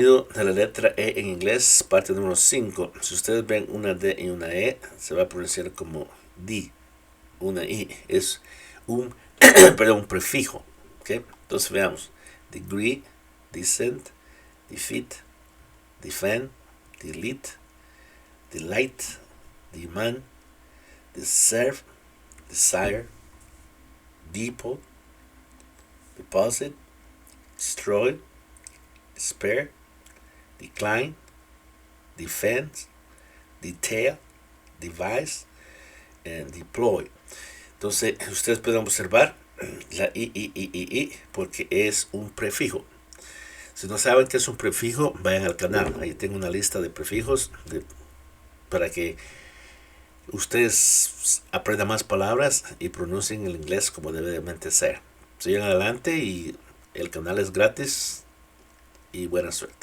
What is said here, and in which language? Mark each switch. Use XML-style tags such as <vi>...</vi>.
<es>De la letra E en inglés, parte número 5. Si ustedes ven una D y una E, se va a pronunciar como D, una I. Es un, perdón, un prefijo. ¿Okay? Entonces veamos.</es> <en>Degree, descent, defeat, defend, delete, delight, demand, deserve, desire, depot, deposit, destroy, despair, decline, defend, detail, devise, and deploy.</en> <es>Entonces, ustedes pueden observar la I, porque es un prefijo. Si no saben qué es un prefijo, vayan al canal. Ahí tengo una lista de prefijos para que ustedes aprendan más palabras y pronuncien el inglés como debe de ser. Sigan adelante y el canal es gratis y buena suerte.</es>